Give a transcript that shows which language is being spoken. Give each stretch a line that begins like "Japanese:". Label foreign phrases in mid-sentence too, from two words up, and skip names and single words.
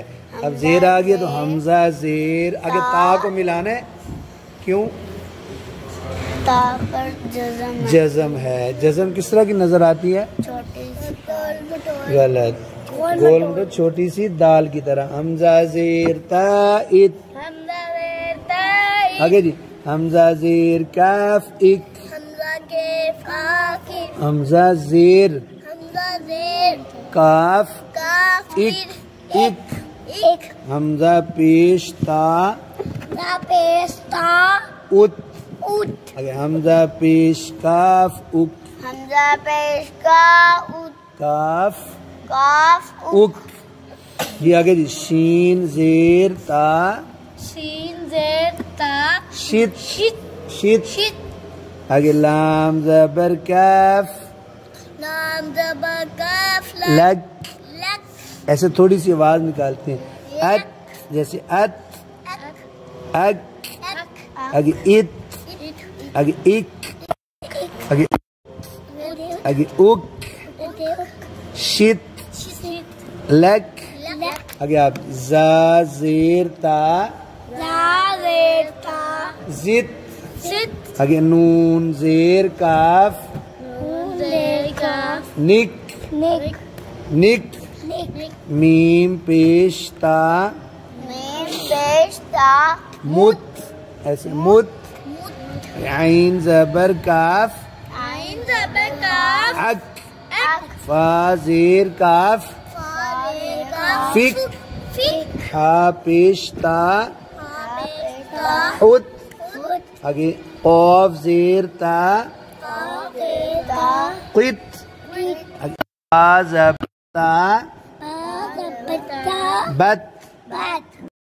Urdu: اب زیر آ گئی تو حمزہ زیر آگے تا کو ملانا ہے. کیوں؟ تا پر جزم. جزم ہے. جزم کس طرح کی نظر آتی ہے؟ چھوٹی سی غلط. گول مٹو چھوٹی سی دال کی طرح. حمزہ زیر تا ات. حمزہ زیر تا. آگے جی. حمزہ زیر کاف اک. حمزہ کے فاک. حمزہ زیر حمزہ زیر کاف کاف. اک اک. ایک. حمزہ پیش تا حمزہ پیش تا ات. اوت. آگے حمزہ پیش کاف اک. حمزہ پیش کا اوت. کاف کاف اک. جی آگے جی. شین زیر تا شین زیر تا شت. شت. شت. شت. آگے لام زبر کاف نام زبر کاف لگ. لگ. ایسے تھوڑی سی آواز نکالتے ہیں. ات جیسے ات. اک. اک. اک. آگے ات. آگے اک. آگے آگے اک. شت. لک. آگے آپ زا زیر تا زا زیر تا زت. ست. آگے نون زیر کاف نون زیر کاف نک. نک. نک. نک. میم پیش تا میم پیش تا مت. ایسے مت. عین زبر کاف عین زبر کاف اک. اک. فا زیر کاف فا زیر کاف فک. فک. ہا پیش تا ہا پیش تا حت. اوت. آگے قاف زیر تا قاف زیر تا قط. قط. آگے با زبر تا با زبر تا بت. بت.